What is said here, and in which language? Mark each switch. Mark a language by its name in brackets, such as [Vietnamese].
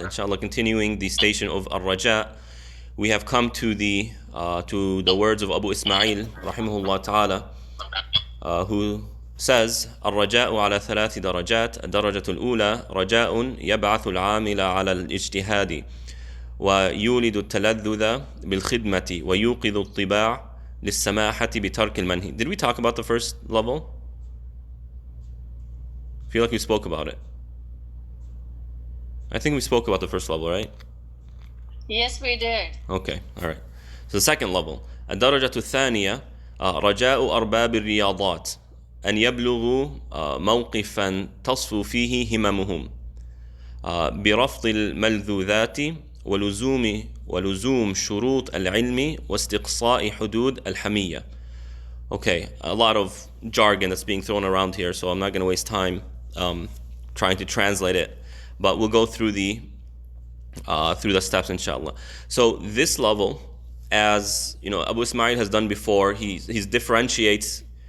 [English] Inshallah, continuing the station of al-Rajaa, we have come to the words of Abu Ismail, rahimahullah ta'ala, who says, [Arabic] الرجاء على ثلاث درجات. الدرجة الأولى رجاء يبعث العامل على الاجتهاد ويولد التلذذ بالخدمة ويوقظ الطباع للسماحة بترك المنهي. [English] Did we talk about the first level? I feel like we spoke about it. I think we spoke about the first level, right? Yes, we did. Okay, all right. So the second level. [Arabic] الدرجة الثانية رجاء أرباب الرياضات أن يبلغوا موقفا تصفو فيه هممهم برفض الملذوذات ولزوم شروط العلم واستقصاء حدود الحمية. [English] Okay, a lot of jargon that's being thrown around here, so I'm not going to waste time trying to translate it, but we'll go through the steps, inshallah. So this level, as you know, Abu Ismail has done before, he differentiates.